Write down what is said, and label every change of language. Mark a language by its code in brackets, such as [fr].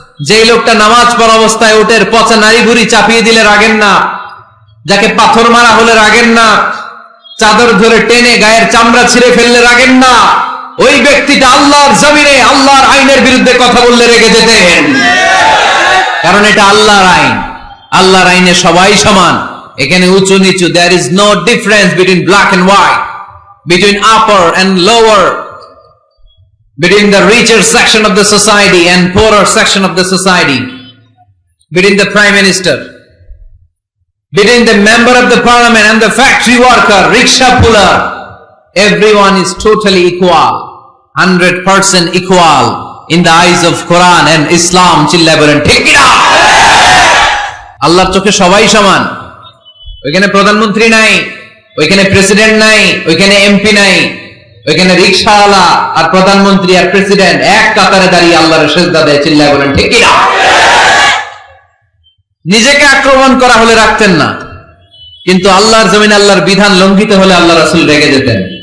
[bn] যে লোকটা নামাজ পড়া অবস্থায় উটের পচা নারী ভুড়ি চাপিয়ে দিলে রাগেন না, যাকে পাথর মারা হলে রাগেন না, চাদর ধরে টেনে গায়ের চামড়া ছিঁড়ে ফেললে রাগেন না, ওই ব্যক্তিটা আল্লাহর জমিনে আল্লাহর আইনের বিরুদ্ধে কথা বললে রেগে যেতেন। কারণ এটা আল্লাহর আইন, আল্লাহর আইনে সবাই সমান। এখানে উঁচু নিচু, [en] there is no difference between black and white, between upper and lower, between the richer section of the society and poorer section of the society, between the prime minister, between the member of the parliament and the factory worker, rickshaw puller. Everyone is totally equal, 100% equal in the eyes of Quran and Islam. [bn] চিল্লায় বলেন ঠিক কিনা? আল্লাহর চোখে সবাই সমান। ওইখানে প্রধানমন্ত্রী নাই, ওইখানে প্রেসিডেন্ট নাই, ওইখানে এমপি নাই, ওইখানে রিকশাওয়ালা আর প্রধানমন্ত্রী আর প্রেসিডেন্ট এক কাতারে দাঁড়িয়ে আল্লাহর সিজদা দেয়। চিল্লায় বলেন ঠিক কিনা? নিজেকে আক্রমণ করা হলে রাখতেন না, কিন্তু আল্লাহর জমিনে আল্লাহর বিধান লঙ্ঘিত হলে আল্লাহ রাসূল রেগে যেতেন।